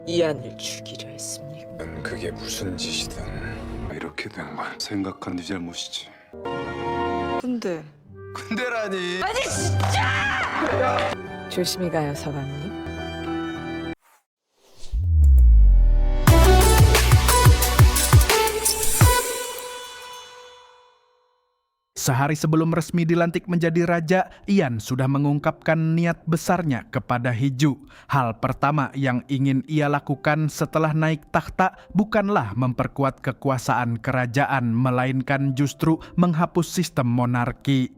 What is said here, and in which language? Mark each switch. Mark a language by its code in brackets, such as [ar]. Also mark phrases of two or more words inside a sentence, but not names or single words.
[ko] 이안을 죽이려 했습니까? 그게 무슨 짓이든 이렇게 된 건 생각한 네 잘못이지. 근데 근데라니. 조심히 가요, 서방님. [id] Sehari sebelum resmi dilantik menjadi raja, Ian sudah mengungkapkan niat besarnya kepada Hiju. Hal pertama yang ingin ia lakukan setelah naik takhta bukanlah memperkuat kekuasaan kerajaan, melainkan justru menghapus sistem monarki.